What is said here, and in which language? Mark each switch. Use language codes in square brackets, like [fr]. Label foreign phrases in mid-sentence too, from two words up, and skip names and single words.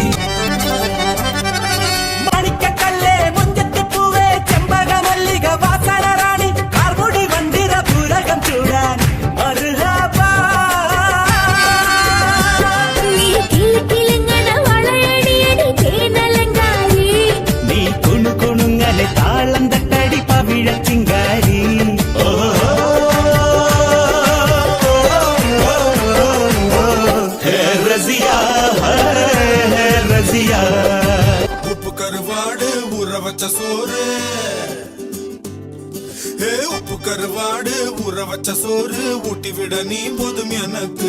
[ml] മണിക്കല്ലേ മുഞ്ചത്തിപ്പൂവേ ചെമ്പക മല്ലിക വാസന റാണി, കാർമുടി വണ്ടിര പൂരകം ചൂടാൻ നീ കുണുകുണുങ്ങലെ താളം തട്ടടി പവിഴ ചിങ്കാരി. [ta] உப்பு கருவாடு ஊற வச்ச சோறு, உப்பு கருவாடு ஊற வச்ச சோறு ஊட்டி விட நீ போதும் எனக்கு.